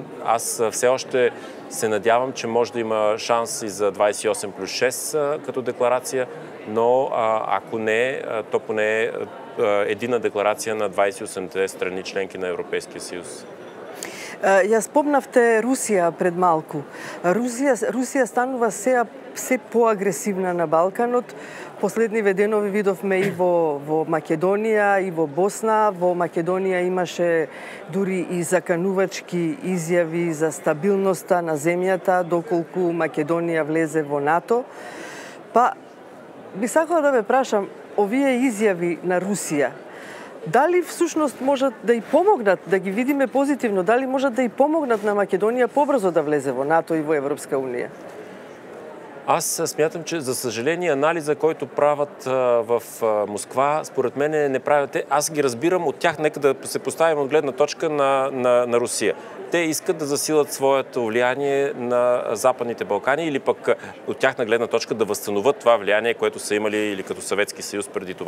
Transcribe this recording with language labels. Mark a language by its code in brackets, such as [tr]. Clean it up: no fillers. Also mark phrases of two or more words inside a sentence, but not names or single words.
[bg] Аз все още се надявам, че може да има шанс и за 28 плюс 6 като декларация, но ако не, то поне единна декларация на 28-те страни членки на Европейския съюз. [mk] Ја спомнавте Русија пред малку. Русија станува се поагресивна на Балканот. Последниве денови видовме и во Македонија, и во Босна. Во Македонија имаше дури и заканувачки изјави за стабилноста на земјата, доколку Македонија влезе во НАТО. Па, би сакала да ве прашам, овие изјави на Русија, дали всушност можат да и помогнат, да ги видиме позитивно, дали можат да и помогнат на Македонија побрзо да влезе во НАТО и во Европска Унија? [bg] Аз смятам, че за съжаление анализа, който правят в Москва, според мен не правят. Аз ги разбирам от тях, нека да се поставим от гледна точка на Русия. Те искат да засилат своето влияние на Западните Балкани или пък от тяхна гледна точка да възстановят това влияние, което са имали или като Съветски съюз преди това.